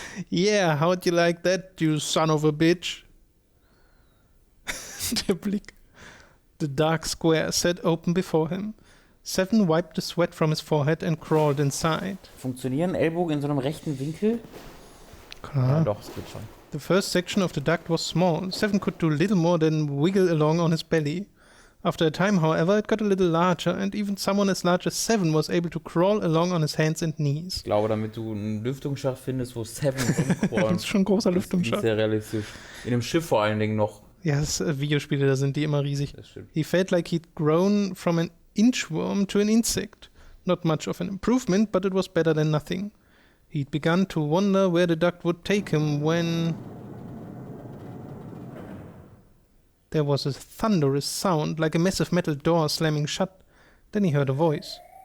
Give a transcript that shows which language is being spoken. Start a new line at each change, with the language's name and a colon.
English: Yeah, how'd you like that, you son of a bitch?
German: Der Blick.
English: The dark square sat open before him. Seven wiped the sweat from his forehead and crawled inside.
German: Funktionieren Ellbogen in so einem rechten Winkel? Klar. Ja, doch, es geht schon.
English: The first section of the duct was small. Seven could do little more than wiggle along on his belly. After a time, however, it got a little larger, and even someone as large as Seven was able to crawl along on his hands and knees.
German: Ich glaube, damit du einen Lüftungsschacht findest, wo Seven rumcrawlt. Das ist schon ein großer Das Lüftungsschacht. ist sehr realistisch. In einem Schiff vor allen Dingen noch. Ja, Videospiele, da sind die immer riesig. Das stimmt.
English: He felt like he'd grown from an inchworm to an insect. Not much of an improvement, but it was better than nothing. He'd begun to wonder where the duct would take him when... There was a thunderous sound, like a massive metal door slamming shut. Then he heard a voice.